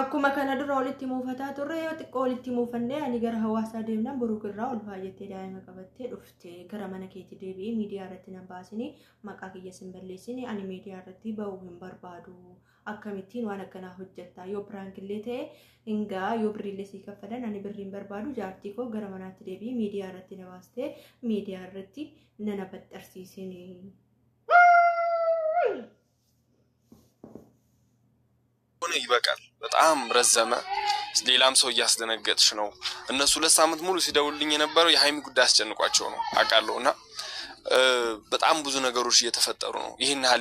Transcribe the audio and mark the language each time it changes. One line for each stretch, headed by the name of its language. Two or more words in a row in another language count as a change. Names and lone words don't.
Oromo: akkuma kana dura walitti muufataa turre yoo xiqqoo walitti muufannee ani gara hawaasaa deemnaan burukirraa ol baay'attee daa'ima qabattee dhufte gara mana keetti deebi'ee miidiyaa irratti nan baasini maqaa kiyya sin balleessini ani miidiyaa irratti ba'uu hin barbaadu akkamittiin waan akkanaa hojjetta yoo piraankiillee ta'e hingaa yoo birriillee sii kaffalan ani birriin barbaadu jaartii koo gara manaatti deebi'ee miidiyaa irratti na baastee miidiyaa irratti nana baxxarsiisini.
Amharic: ይበቃል በጣም ረዘመ ሌላም ሰው ያስደነገጥሽ ነው እነሱ ለሳምንት ሙሉ ሲደውልልኝ የነበረው የሃይሚ ጉዳይ አስጨንቋቸው ነው አቃለውና በጣም ብዙ ነገሮች እየተፈጠሩ ነው ይሄን ያህል